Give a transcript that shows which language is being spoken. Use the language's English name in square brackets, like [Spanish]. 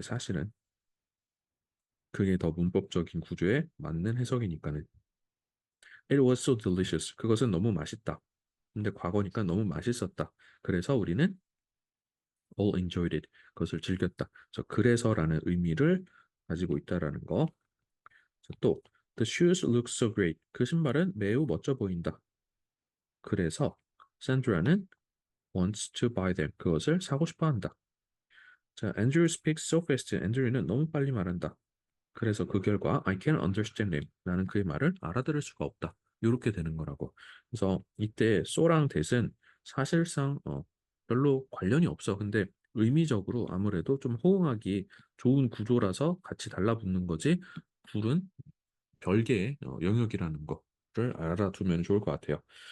[Korean] 사실은 그게 더 문법적인 구조에 맞는 해석이니까는. [English] It was so delicious. [Korean] 그것은 너무 맛있다. 근데 과거니까 너무 맛있었다. 그래서 우리는 [English] all enjoyed it. [Korean] 그것을 즐겼다. 그래서라는 의미를 가지고 있다라는 거. [English] 또 the shoes look so great. [Korean] 그 신발은 매우 멋져 보인다. 그래서 [English] Sandra는 wants to buy them. [Korean] 그것을 사고 싶어 한다. 자, [English] Andrew speaks so fast. [Korean] 앤드류는 너무 빨리 말한다. 그래서 그 결과 [English] I can't understand him. [Korean] 나는 그의 말을 알아들을 수가 없다. 이렇게 되는 거라고. 그래서 이때 so랑 that은 사실상 별로 관련이 없어. 근데 의미적으로 아무래도 좀 호응하기 좋은 구조라서 같이 달라붙는 거지. 둘은 별개의 영역이라는 거를 알아두면 좋을 것 같아요.